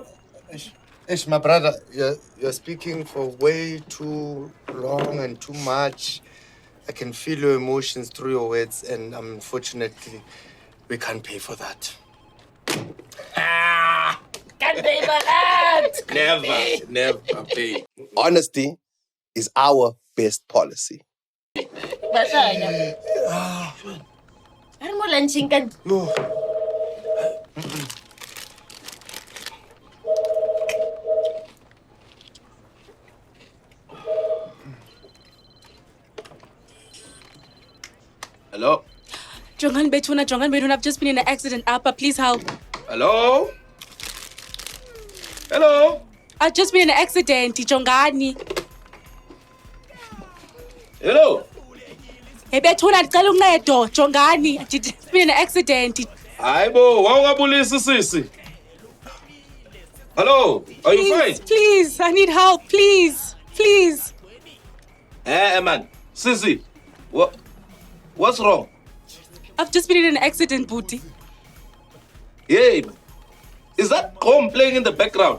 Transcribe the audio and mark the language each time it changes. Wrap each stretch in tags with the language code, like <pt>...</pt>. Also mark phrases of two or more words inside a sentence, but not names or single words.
<en>Ish, my brother, you're speaking for way too long and too much. I can feel your emotions through your words, and unfortunately, we can't pay for that. Can't pay for that. Never pay. Honesty is our best policy. Basanya. Ano mo lansing ka? No. Hello? Jongan Betuna, I've just been in an accident. Appa, please help. Hello? Hello? I've just been in an accident, Jongani. Hello?</en> <xh>Hey, Betuna, ndicela uncedo, Jongani.</xh> <en>I've just been in an accident.</en> <xh>Hayibo, wawungabulisi sisi.</xh> <en>Hello? Are you fine? Please, I need help, please. Hey, man. Sisi, what's wrong? I've just been in an accident, Booty. Hey, is that home playing in the background?</en>